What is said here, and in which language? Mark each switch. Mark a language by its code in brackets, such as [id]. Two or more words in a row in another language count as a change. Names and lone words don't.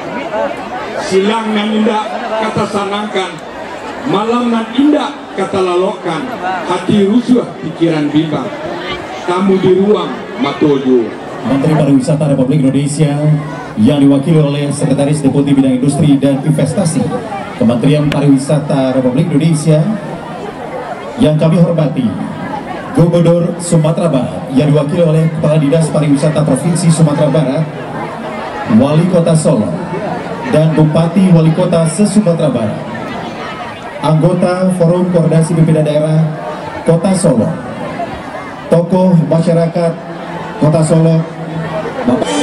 [min] Silang nan indah kata sanangkan, malam nan indah kata lalokan, hati rusuh pikiran bimbang, kamu di ruang matojo. [id] Menteri Pariwisata Republik Indonesia yang diwakili oleh Sekretaris Deputi Bidang Industri dan Investasi Kementerian Pariwisata Republik Indonesia yang kami hormati, Gubernur Sumatera Barat yang diwakili oleh Kepala Dinas Pariwisata Provinsi Sumatera Barat, Wali Kota Solo, dan Bupati Wali Kota se-Sumatera Barat, anggota Forum Koordinasi Pimpinan Daerah Kota Solo, tokoh masyarakat Kota Solo, Bapak